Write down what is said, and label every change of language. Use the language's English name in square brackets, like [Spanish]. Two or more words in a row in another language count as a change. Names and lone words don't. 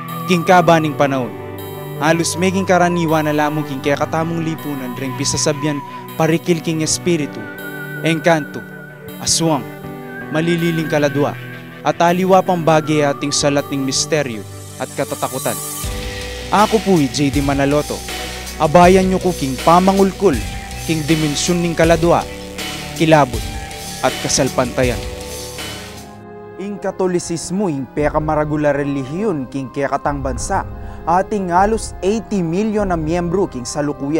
[Pampanga] King kabaning panahon. Halos meging karaniwan na lamang king kaya katamong lipunan ring pisasabyan parikil king espiritu, engkanto, aswang, malililing kaladwa, at aliwa pang bagay ating salat ng misteryo at katatakutan. Ako po'y J.D. Manaloto, abayan nyo ko king pamangulkul, king dimensyon ning kaladwa, kilabot, at kasalpantayan. Ing Katolisismo ing pekamaragula relihiyon king kekatang bansa, ating halos 80 milyon na miyembro king salukuyan.